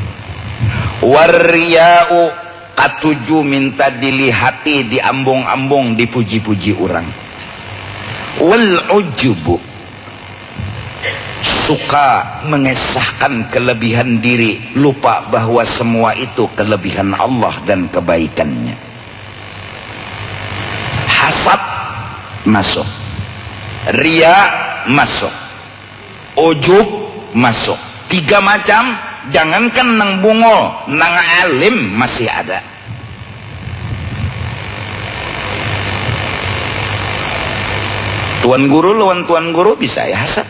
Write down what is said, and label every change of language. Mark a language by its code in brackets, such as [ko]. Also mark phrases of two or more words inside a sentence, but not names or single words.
[bjn] Warriya'u katuju minta dilihati, diambung-ambung, dipuji-puji orang. [ar] والعجب [id] suka mengesahkan kelebihan diri, lupa bahwa semua itu kelebihan Allah dan kebaikannya. Hasad masuk, ria masuk, ujub masuk. 3 macam. [bjn] Jangankan nang bungol, nang alim masih ada. Tuan guru lawan tuan guru bisa ya hasad.